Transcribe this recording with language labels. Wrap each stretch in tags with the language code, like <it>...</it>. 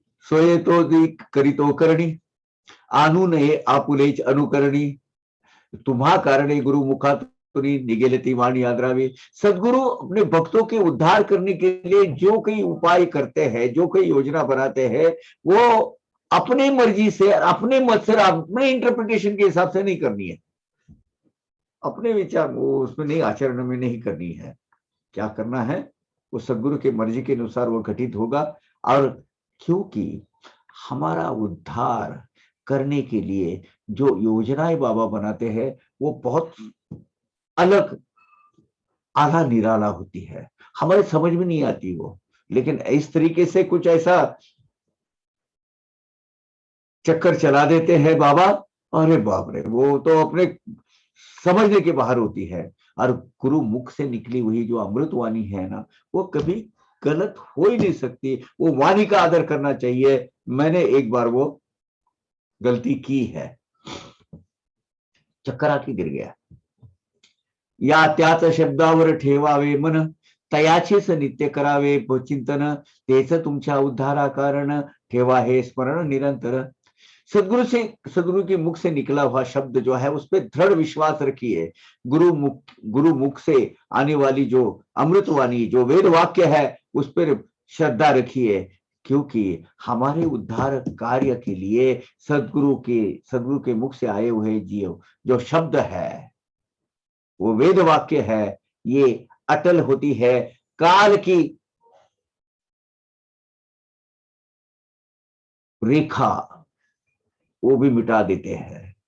<mr>सोये तो करी तो करणी, आनू नये आपुलेच अनुकरणी, तुम्हा कारणे गुरु मुखातुनी निगेले ती वाणी आदरावी।</mr> <hi>सदगुरु अपने भक्तों के उद्धार करने के लिए जो कई उपाय करते हैं, जो कई योजना बनाते हैं, वो अपनी मर्जी से, अपने मत से, अपने इंटरप्रिटेशन के हिसाब से नहीं करनी है, अपने विचार वो उसमें नहीं, आचरण में नहीं करनी है। क्या करना है, वो सदगुरु की मर्जी के अनुसार वो घटित होगा। और क्योंकि हमारा उद्धार करने के लिए जो योजनाएं बाबा बनाते हैं, वो बहुत अलग, आला निराला होती है, हमारे समझ में नहीं आती वो। लेकिन इस तरीके से कुछ ऐसा चक्कर चला देते हैं बाबा, अरे बाप रे, वो तो अपने समझने के बाहर होती है। और गुरु मुख से निकली हुई जो अमृत वाणी है ना, वो कभी गलत हो ही नहीं सकती। वो वाणी का आदर करना चाहिए। मैंने एक बार वो गलती की है, चक्कर आके गिर गया।</hi> <mr>या त्याच शब्दावर ठेवावे मन, तयाचेच नित्य करावे चिंतन, तेच तुमच्या उद्धारा कारण, ठेवा हे स्मरण निरंतर।</mr> <hi>सदगुरु के मुख से निकला हुआ शब्द जो है उस पर दृढ़ विश्वास रखिए। गुरु मुख से आने वाली जो अमृतवाणी, जो वेद वाक्य है, उस पर श्रद्धा रखिए, क्योंकि हमारे उद्धार कार्य के लिए सदगुरु के मुख से आए हुए जो शब्द है, वो वेद वाक्य है, ये अटल होती है, काल की रेखा वो भी मिटा देते हैं।</hi>